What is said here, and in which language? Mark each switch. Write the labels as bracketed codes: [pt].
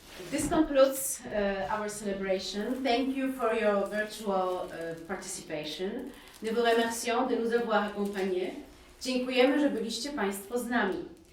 [en] This concludes our celebration. Thank you for your virtual participation. [fr] Nous vous remercions de nous avoir accompagnés. [pl] Dziękujemy, że byliście Państwo z nami.